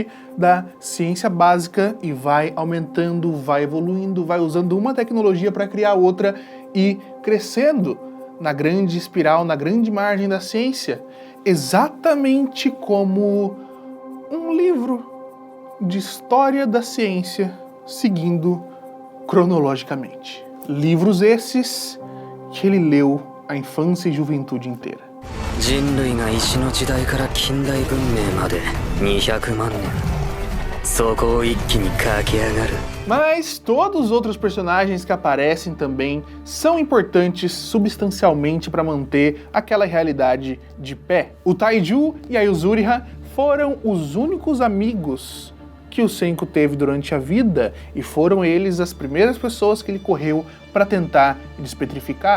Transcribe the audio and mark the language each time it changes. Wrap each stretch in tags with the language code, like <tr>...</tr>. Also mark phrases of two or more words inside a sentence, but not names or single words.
<pt>da ciência básica e vai aumentando, vai evoluindo, vai usando uma tecnologia para criar outra e crescendo na grande espiral, na grande margem da ciência, exatamente como um livro de história da ciência seguindo cronologicamente. Livros esses que ele leu a infância e juventude inteira.</pt> <ja>人類が石の時代から近代文明まで200万年。そこを一気に駆け上がる。</ja> <pt>Mas todos os outros personagens que aparecem também são importantes substancialmente para manter aquela realidade de pé. O Taiju e a Yuzuriha foram os únicos amigos que o Senku teve durante a vida, e foram eles as primeiras pessoas que ele correu para tentar despetrificar.</pt>